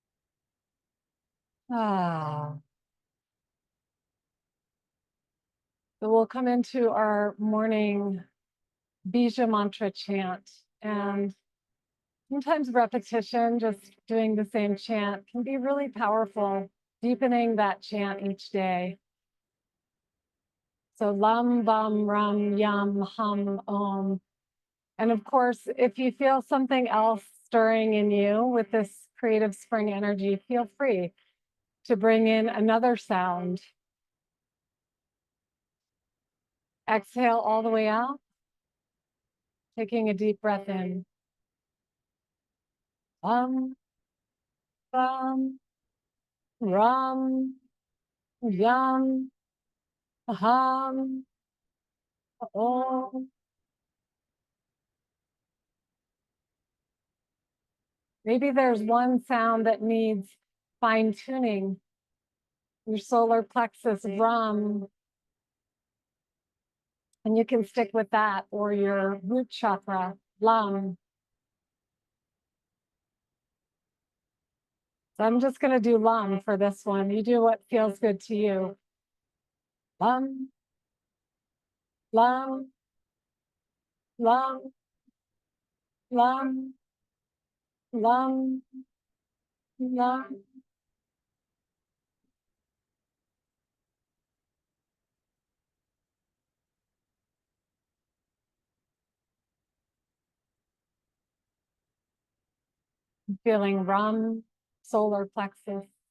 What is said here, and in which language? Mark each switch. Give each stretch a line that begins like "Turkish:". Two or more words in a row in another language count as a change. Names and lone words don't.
English: Ah, So we'll come into our morning Bija mantra chant. And sometimes repetition, just doing the same chant, can be really powerful, deepening that chant each day. So lam, bam, ram, yam, hum, om. And of course, if you feel something else stirring in you with this creative spring energy, feel free to bring in another sound. Exhale all the way out, taking a deep breath in. Bum, bum, rum, yum, hum, om. Maybe there's one sound that needs fine tuning. Your solar plexus, rum, and you can stick with that, or your root chakra, lung. So I'm just going to do lung for this one. You do what feels good to you. Lung, lung, lung, lung, lung, lung. Feeling rum, solar plexus.